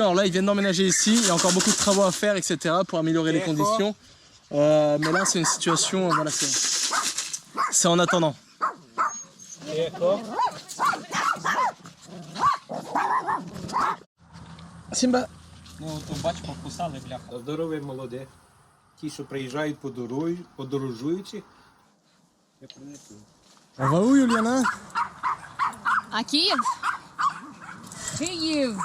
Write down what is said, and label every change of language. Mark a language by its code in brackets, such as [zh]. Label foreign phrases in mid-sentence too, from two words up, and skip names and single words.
[fr] Alors là, ils viennent d'emménager ici, il y a encore beaucoup de travaux à faire, etc. pour améliorer les conditions. Mais là, c'est une situation, voilà, c'est en attendant. Simba. [uk] Ну, то бач, покусали, бляха. Здорові молоді. Ті, що приїжджають, подорожуючи. Я принесу. [fr] On va où, Yuliana? À Kiev. Kiev.